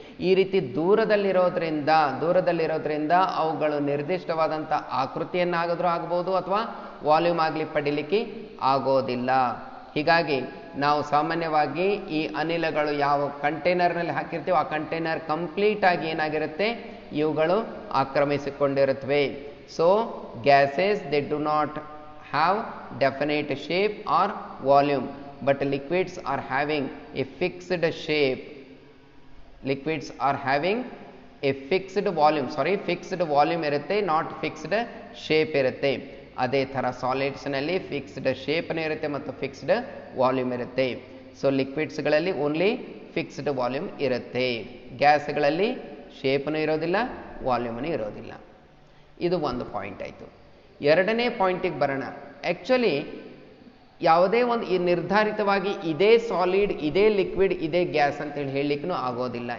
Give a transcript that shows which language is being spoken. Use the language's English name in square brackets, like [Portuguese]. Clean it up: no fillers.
[Kannada] ಈ ರೀತಿ ದೂರದಲ್ಲಿರೋದ್ರಿಂದ ಅವುಗಳು ನಿರ್ದಿಷ್ಟವಾದಂಥ ಆಕೃತಿಯನ್ನಾದರೂ ಆಗ್ಬೋದು ಅಥವಾ ವಾಲ್ಯೂಮ್ ಆಗಲಿ ಪಡಿಲಿಕ್ಕೆ ಆಗೋದಿಲ್ಲ. ಹೀಗಾಗಿ ನಾವು ಸಾಮಾನ್ಯವಾಗಿ ಈ ಅನಿಲಗಳು ಯಾವ ಕಂಟೈನರ್ನಲ್ಲಿ ಹಾಕಿರ್ತೀವೋ ಆ ಕಂಟೈನರ್ ಕಂಪ್ಲೀಟ್ ಆಗಿ ಏನಾಗಿರುತ್ತೆ, ಇವುಗಳು ಆಕ್ರಮಿಸಿಕೊಂಡಿರುತ್ತವೆ. [English] So gases they do not have definite shape or volume, but liquids are having a fixed shape. Liquids are having a fixed volume ಇರುತ್ತೆ, not fixed shape ಇರುತ್ತೆ. [Kannada] ಅದೇ ಥರ ಸಾಲಿಡ್ಸ್ನಲ್ಲಿ ಫಿಕ್ಸ್ಡ್ ಶೇಪ್ನೇ ಇರುತ್ತೆ ಮತ್ತು ಫಿಕ್ಸ್ಡ್ ವಾಲ್ಯೂಮ್ ಇರುತ್ತೆ. ಸೊ ಲಿಕ್ವಿಡ್ಸ್ಗಳಲ್ಲಿ ಓನ್ಲಿ ಫಿಕ್ಸ್ಡ್ ವಾಲ್ಯೂಮ್ ಇರುತ್ತೆ, ಗ್ಯಾಸ್ಗಳಲ್ಲಿ ಶೇಪ್ನೂ ಇರೋದಿಲ್ಲ, ವಾಲ್ಯೂಮ್ನೂ ಇರೋದಿಲ್ಲ. ಇದು ಒಂದು ಪಾಯಿಂಟ್ ಆಯಿತು. ಎರಡನೇ ಪಾಯಿಂಟಿಗೆ ಬರೋಣ. ಆ್ಯಕ್ಚುಲಿ ಯಾವುದೇ ಒಂದು ಈ ನಿರ್ಧಾರಿತವಾಗಿ ಇದೇ ಸಾಲಿಡ್, ಇದೇ ಲಿಕ್ವಿಡ್, ಇದೇ ಗ್ಯಾಸ್ ಅಂತೇಳಿ ಹೇಳಲಿಕ್ಕೂ ಆಗೋದಿಲ್ಲ.